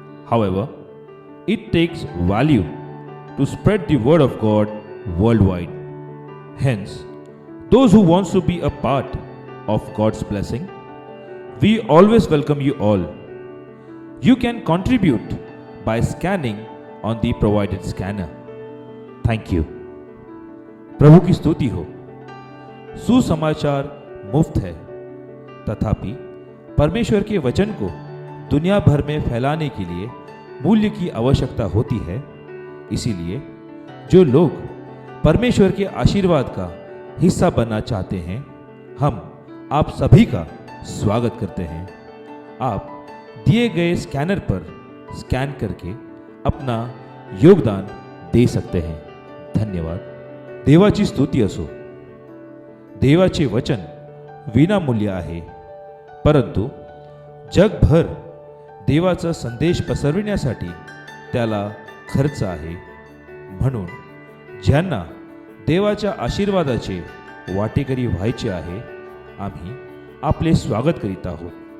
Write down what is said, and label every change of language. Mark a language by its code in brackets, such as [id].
[en] However, it takes value to spread the word of God worldwide. Hence, those who wants to be a part of God's blessing, we always welcome you all. You can contribute by scanning on the provided scanner. Thank you. [hi] प्रभु की स्तुति हो। सुसमाचार मुफ्त है, तथापि परमेश्वर के वचन को दुनिया भर में फैलाने के लिए मूल्य की आवश्यकता होती है। इसीलिए जो लोग परमेश्वर के आशीर्वाद का हिस्सा बनना चाहते हैं, हम आप सभी का स्वागत करते हैं। आप दिए गए स्कैनर पर स्कैन करके अपना योगदान दे सकते हैं। [mr] धन्यवाद। देवाची स्तुती असो। देवाचे वचन विनामूल्य आहे, परंतु जगभर देवाचा संदेश पसरविण्यासाठी त्याला खर्च आहे। म्हणून ज्यांना देवाच्या आशीर्वादाचे वाटेकरी व्हायचे आहे, आम्ही आपले स्वागत करीत आहोत।